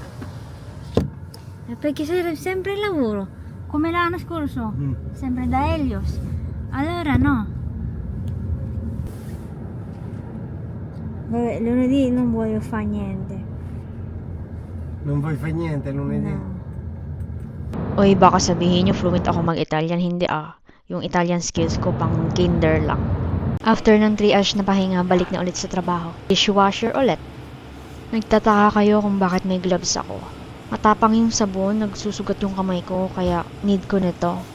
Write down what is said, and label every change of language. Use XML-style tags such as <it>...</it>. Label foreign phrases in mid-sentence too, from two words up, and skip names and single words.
<it>Perché sei sempre al lavoro, come l'anno scorso, sempre da Helios. Allora no. Vabbè, lunedì non voglio fare niente. Non vuoi fare niente lunedì? No.</it> <tl>Oy, baka sabihin nyo fluent ako mag-Italian. Hindi ah. Yung</tl> <en>Italian skills</en> <tl>ko pang kinder lang. After ng 3 hours na pahinga, balik na ulit sa trabaho. Dishwasher ulit. Nagtataka kayo kung bakit may gloves ako. Matapang yung sabon, nagsusugat yung kamay ko, kaya need ko nito.</tl>